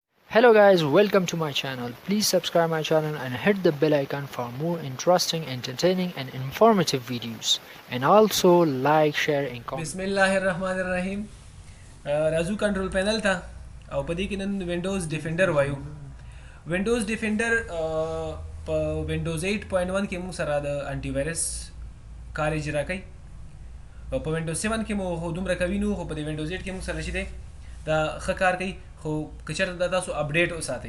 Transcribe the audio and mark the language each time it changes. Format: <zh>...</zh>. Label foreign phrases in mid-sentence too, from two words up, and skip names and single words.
<en>Hello guys, welcome to my channel. Please subscribe my channel and hit the bell icon for more interesting, entertaining and informative videos. And also like, share and comment.</en> <ar>بسم الله الرحمن الرحیم</ar> <ps>راځو</ps> <en>control panel</en> <ps>ته او په دې کې نن وینډوز ډیفنډر وایو. وینډوز ډیفنډر په وینډوز 8.1 کې موږ سره د انټي وایرس کار اجرا کوي او په وینډوز 7 کې مو دومره کوي نو خو په دې وینډوز 8 کې موږ سره شي دی دا ښه کار کوي خو که چېرته دا تاسو اپډیټ وساتئ.</ps>